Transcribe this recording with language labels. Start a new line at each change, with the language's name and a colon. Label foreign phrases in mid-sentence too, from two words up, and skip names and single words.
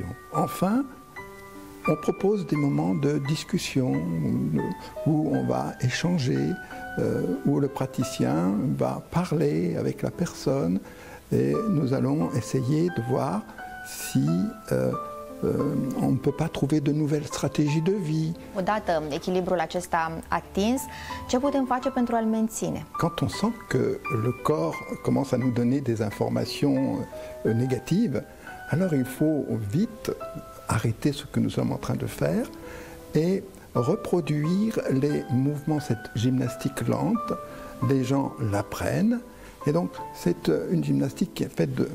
French: Enfin, on propose des moments de discussion où on va échanger, où le praticien va parler avec la personne et nous allons essayer de voir si on ne peut pas trouver de nouvelles stratégies de vie.
Romanian: Odată echilibrul acesta atins, ce putem face pentru a-l menține?
French: Quand on sent que le corps commence à nous donner des informations négatives, alors il faut vite arrêter ce que nous sommes en train de faire et reproduire les mouvements, cette gymnastique lente. Les gens l'apprennent et donc c'est une gymnastique qui est faite de...